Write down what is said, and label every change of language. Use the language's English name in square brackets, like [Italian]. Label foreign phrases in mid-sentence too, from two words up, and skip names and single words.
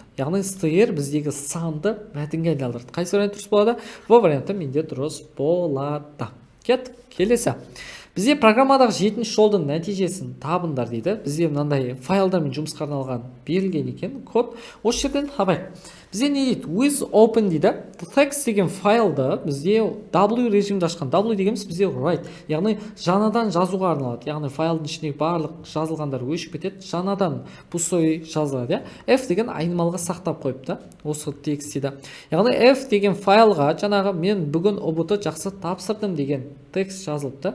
[Kazakh] Яғни str біздегі санды мәтінге айналдырды. Қайсы вариант дұрыс болады? [Russian] В варианты [Kazakh] менде дұрыс болады. Келесі. Бізде программадағы 7-ші жолдың нәтижесін табыңдар дейді. Бізде мынандай файлдармен жұмысқа арналған берілген екен код. Осы жерден абай. Бізде не дейді? [English] With open дейді. [Kazakh] Text деген файлды бізде W режимді ашқан. W дегеніміз бізде write. Яғни жаңадан жазуға арналады. Яғни файлдың ішіндегі барлық жазылғандар өшіп кетеді. Жаңадан пустой жазылады. F деген айнымалға сақтап қойыпты. Осы текст дейді. Яғни F деген файлға жаңағы мен бүгін ұбт жақсы тапсырдым деген текст жазылыпты.